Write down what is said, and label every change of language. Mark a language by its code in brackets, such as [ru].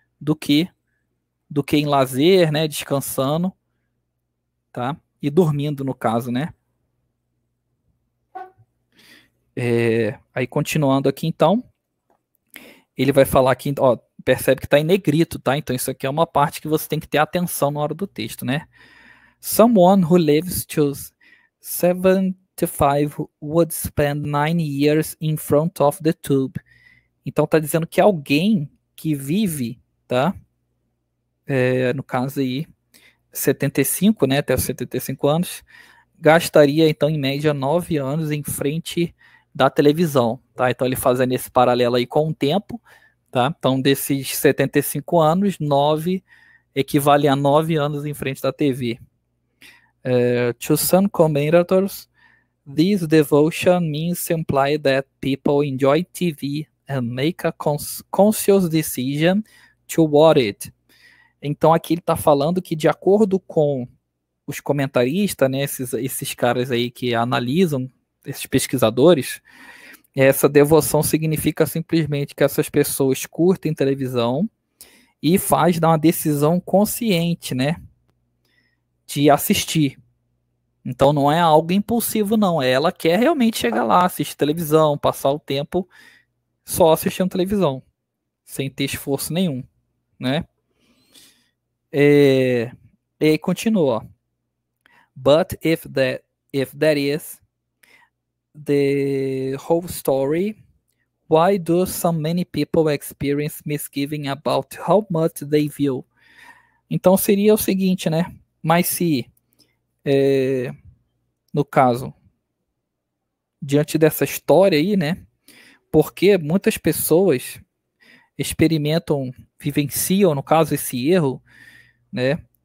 [pt] Do que em lazer, né? Descansando, tá? E dormindo, no caso, né? Aí, continuando aqui, então, ele vai falar aqui, ó, percebe que está em negrito, tá? Então, isso aqui é uma parte que você tem que ter atenção na hora do texto, né? [en] Someone who lives to 75 would spend 9 years in front of the tube. [pt] Então tá dizendo que alguém que vive, tá? No caso aí, 75, né? Até os 75 anos, gastaria então em média 9 anos em frente da televisão, tá? Então ele fazendo esse paralelo aí com o tempo, tá? Então desses 75 anos, 9 equivale a 9 anos em frente da TV. [en] To some commentators, this devotion means simply that people enjoy TV and make a conscious decision to watch it. [pt] Então aqui ele está falando que, de acordo com os comentaristas, né, esses caras aí que analisam, esses pesquisadores, essa devoção significa simplesmente que essas pessoas curtem televisão e faz dar uma decisão consciente, né, de assistir. Então não é algo impulsivo, não. Ela quer realmente chegar lá, assistir televisão, passar o tempo só assistindo televisão, sem ter esforço nenhum, né? E continua. [en] But if that is the whole story, why do so many people experience misgiving about how much they view? [pt] Então seria o seguinte, né? Mas se no caso, diante dessa história aí, né? Porque muitas pessoas experimentam, vivenciam, no caso, esse erro, né?